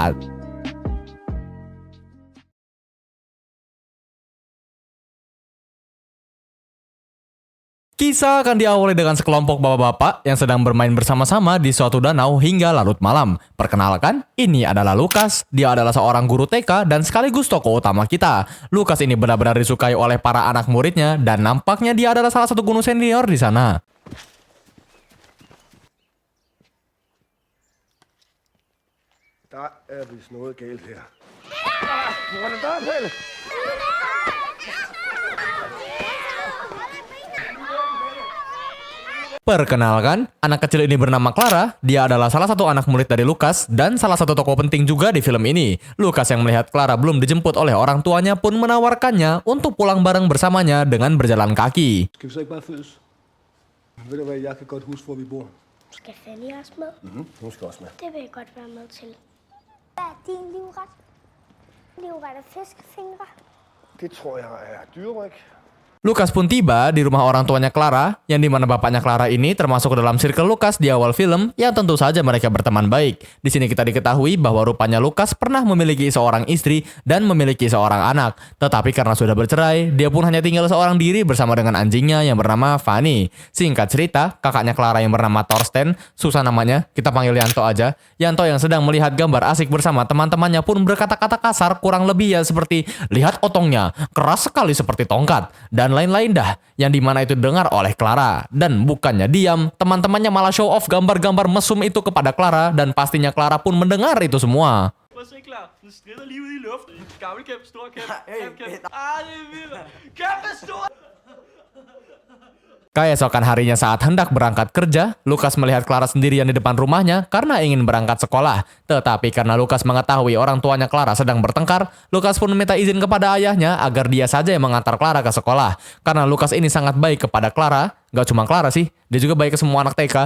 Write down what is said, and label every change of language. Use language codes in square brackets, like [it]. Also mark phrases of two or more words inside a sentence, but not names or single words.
[id] Kisah akan diawali dengan sekelompok bapak-bapak yang sedang bermain bersama-sama di suatu danau hingga larut malam. Perkenalkan, ini adalah Lukas. Dia adalah seorang guru TK dan sekaligus tokoh utama kita. Lukas ini benar-benar disukai oleh para anak muridnya dan nampaknya dia adalah salah satu guru senior di sana. [da] Der er vist noget galt her. [id] Perkenalkan, anak kecil ini bernama Clara. Dia adalah salah satu anak murid dari Lukas dan salah satu tokoh penting juga di film ini. Lukas yang melihat Clara belum dijemput oleh orang tuanya pun menawarkannya untuk pulang bareng bersamanya dengan berjalan kaki. [da] Skal vi så ikke bare følges? Ved du hvad, jeg kan godt huske, hvor vi bor. Skal Fanny også med? Hun skal også med. Det vil jeg godt være med til. Hvad er din livret? Livret er fiskefingre. Det tror jeg er dyreryg. [id] Lukas pun tiba di rumah orang tuanya Clara, yang dimana bapaknya Clara ini termasuk dalam circle Lukas di awal film, yang tentu saja mereka berteman baik. Di sini kita diketahui bahwa rupanya Lukas pernah memiliki seorang istri dan memiliki seorang anak. Tetapi karena sudah bercerai, dia pun hanya tinggal seorang diri bersama dengan anjingnya yang bernama Fanny. Singkat cerita, kakaknya Clara yang bernama Thorsten, susah namanya, kita panggil Yanto aja. Yanto yang sedang melihat gambar asik bersama teman-temannya pun berkata-kata kasar, kurang lebih ya seperti, lihat otongnya, keras sekali seperti tongkat, dan lain-lain dah, yang dimana itu didengar oleh Clara. Dan bukannya diam, teman-temannya malah [en] show off [id] gambar-gambar mesum itu kepada Clara, dan pastinya Clara pun mendengar itu semua. [da] Prøv at se, klar. Den strider lige ud i luften. Gammel kæmpe, stor kæmpe, kæmpe. Ah, det er vildt. Kæmpe stor! [id] Keesokan harinya saat hendak berangkat kerja, Lukas melihat Clara sendirian di depan rumahnya karena ingin berangkat sekolah. Tetapi karena Lukas mengetahui orang tuanya Clara sedang bertengkar, Lukas pun meminta izin kepada ayahnya agar dia saja yang mengantar Clara ke sekolah. Karena Lukas ini sangat baik kepada Clara, gak cuma Clara sih, dia juga baik ke semua anak TK.